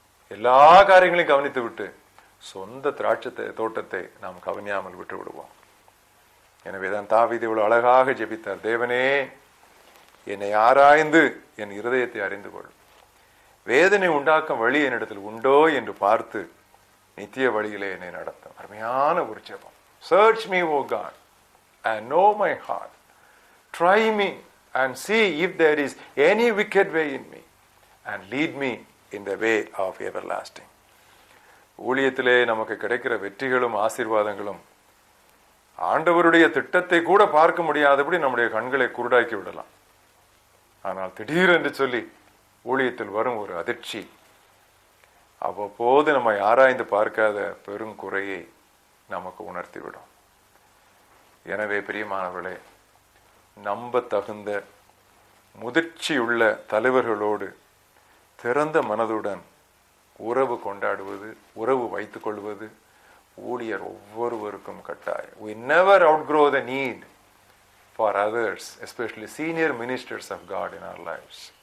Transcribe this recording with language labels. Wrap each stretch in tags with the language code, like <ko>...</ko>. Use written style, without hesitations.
<ta>எல்லா காரியங்களையும் கவனித்து விட்டு சொந்த திராட்சை தோட்டத்தை நாம் கவனியாமல் விட்டு விடுவோம். எனவேதான் தாவீது இவ்வளவு அழகாக ஜெபித்தார், தேவனே என்னை ஆராய்ந்து என் இருதயத்தை அறிந்து கொள், வேதனை உண்டாக்கும் வழி என்னிடத்தில் உண்டோ என்று பார்த்து நித்திய வழியிலே என்னை நடத்தும். அருமையான ஒரு ஜெபம்.</ta> <en>Search me, O God, and know my heart. Try me and see if there is any wicked way in me, and lead me in the way of everlasting.</en> <ta>ஊழியத்திலே நமக்கு கிடைக்கிற வெற்றிகளும் ஆசீர்வாதங்களும் ஆண்டவருடைய திட்டத்தை கூட பார்க்க முடியாதபடி நம்முடைய கண்களை குருடாக்கி விடலாம். ஆனால் திடீரென்று சொல்லி ஊழியத்தில் வரும் ஒரு அதிர்ச்சி அவ்வப்போது நம்மை ஆராய்ந்து பார்க்காத பெரும் குறையை நமக்கு உணர்த்திவிடும். எனவே பிரியமானவர்களே, நம்ப தகுந்த முதிர்ச்சியுள்ள தலைவர்களோடு திறந்த மனதுடன் உறவு கொண்டாடுவது, உறவு வைத்துக் கொள்வது ஊழியர் ஒவ்வொருவருக்கும் கட்டாயம்.</ta> <en>We never outgrow the need for others, especially senior ministers of God in our lives.</en>